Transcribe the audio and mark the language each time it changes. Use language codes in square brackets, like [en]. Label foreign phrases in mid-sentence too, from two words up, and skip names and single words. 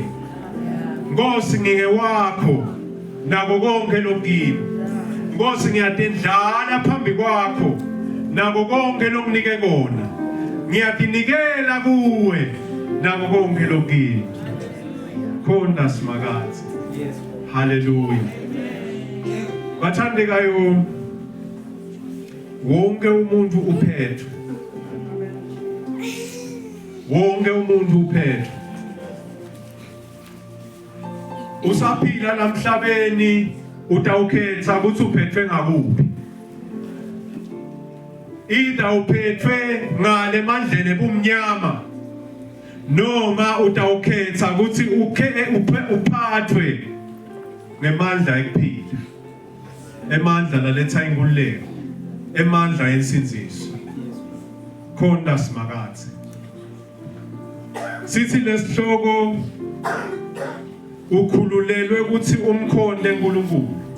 [ss] Nkosi ngingewakho nako konke lokini. Nkosi ngiyadendlala phambi kwakho nako konke lokunike kona. Ngiyadinikela kuwe nako konke lokini. Khona simakazi. Hallelujah. Bathandekayo wonke umuntu uphethwe. Wonke umuntu uphethwe. Usaphila namhlabeni utawukhetha ukuthi uphethwe ngakuphi. Ida uphethwe ngale mandleni ebumnyama noma utawukhetha ukuthi uphathwe ngemandla ekuphila. Emandla laletha inkululeko. Emandla yensinziso. Khona simakathi. Sithi lesihloko ukhululelwe ukuthi umkhonde uNkulunkulu.